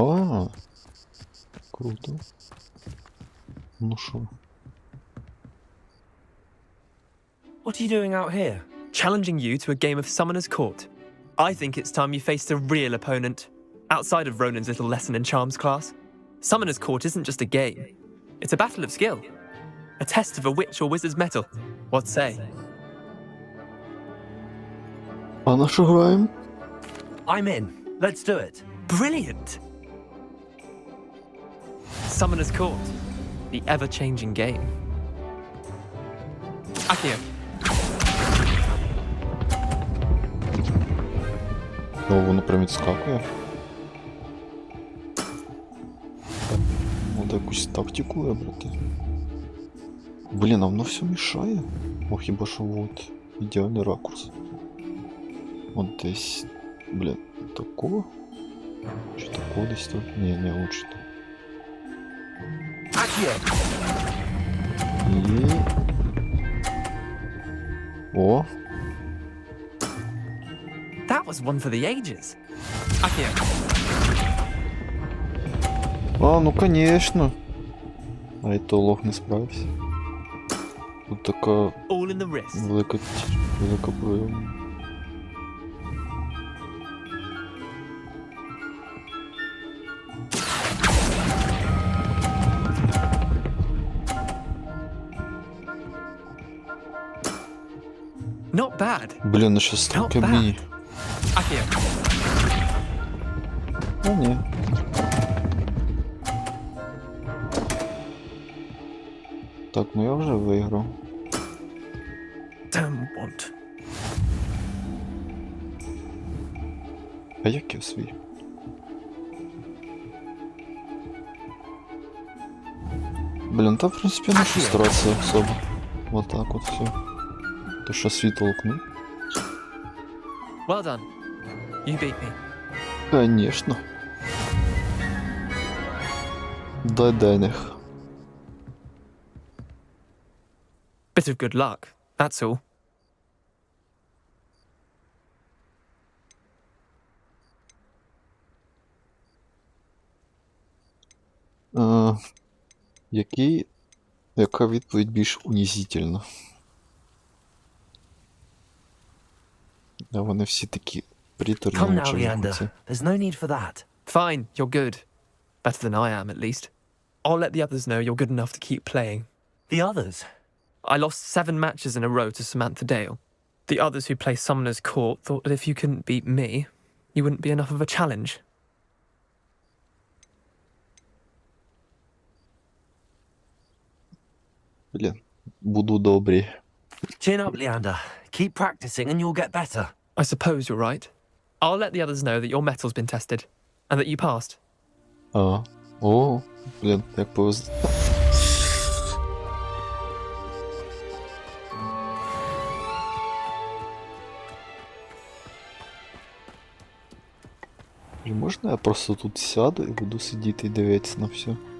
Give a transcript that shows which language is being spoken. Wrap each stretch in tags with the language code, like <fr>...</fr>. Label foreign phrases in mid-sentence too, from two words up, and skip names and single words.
<uk>А, круто. Ну шо?</uk> <en>What are you doing out here? Challenging you to a game of Summoner's Court. I think it's time you faced a real opponent, outside of Ronan's little lesson in charms class. Summoner's Court isn't just a game. It's a battle of skill. A test of a witch or wizard's mettle. What say?</en> <uk>А на що граємо?</uk> <en>I'm in. Let's do it. Brilliant! Summoner's Court. The ever-changing game. Akio.</en> <uk>О, воно прям відскакує. Надо якусь тактику вибрати. Блін, а воно все мішає. О, хіба що от ідеальний ракурс. От десь. Блін, такого? Чи такого десь тут? Ні, не лучше так. І... О!</uk> <en>That was one for the ages. Akio.</en> <ru>А, ну конечно.</ru> <uk>А это лох не справився. Тут така</uk> <en>All in the wrist.</en> <uk>велика проява.</uk> <en>Not bad.</en> <uk>Блін, ну щас</uk> <en>Not</en> <uk>таке мені.</uk> <en>Akio.</en> <uk>А, ні. Так, ну я вже виграв.</uk> <en>Damn want.</en> <uk>А як я свій? Блін, та в принципі не фрустрація особа.</uk> <ru>Вот так вот все.</ru> <uk>То що свій толкну?</uk> <en>Well done. You beat me.</en> <ru>Конечно. Дай денег.</ru> <en>Bit of good luck, that's all.</en> <uk>Яка відповідь більш унизительна? А вони всі такі приторні.</uk> <en>Come now, Leander. There's no need for that. Fine, you're good. Better than I am, at least. I'll let the others know you're good enough to keep playing. The others? I lost 7 matches in a row to Samantha Dale. The others who play Summoner's Court thought that if you couldn't beat me, you wouldn't be enough of a challenge.</en> <uk>Блін, буду добрі.</uk> <en>Chin up, Leander. Keep practicing and you'll get better. I suppose you're right. I'll let the others know that your metal's been tested, and that you passed.</en> <uk>А, о, блін, як повезло. Блін, можна я просто тут сяду і буду сидіти і дивитися на все?</uk>